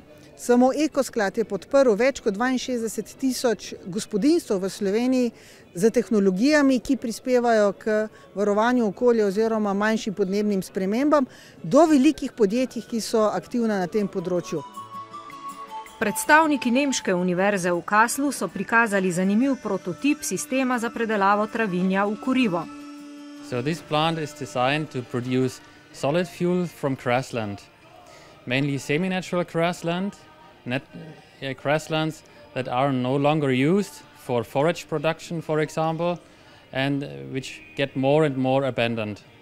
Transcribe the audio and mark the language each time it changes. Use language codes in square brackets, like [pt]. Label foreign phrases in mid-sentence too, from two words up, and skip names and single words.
[sl] Samo Ekosklad je podprl več kot 62.000 gospodinjstv v Sloveniji z tehnologijami, ki prispevajo k varovanju okolja oziroma manjšim podnebnim spremembam, do velikih podjetij, ki so aktivna na tem področju. Predstavniki Nemške univerze v Kasslu so prikazali zanimiv prototip sistema za predelavo travinja v kurivo. [en] So this plant is designed to produce solid fuel from grassland, mainly semi-natural grassland, grasslands that are no longer used for forage production, for example, and which get more and more abandoned.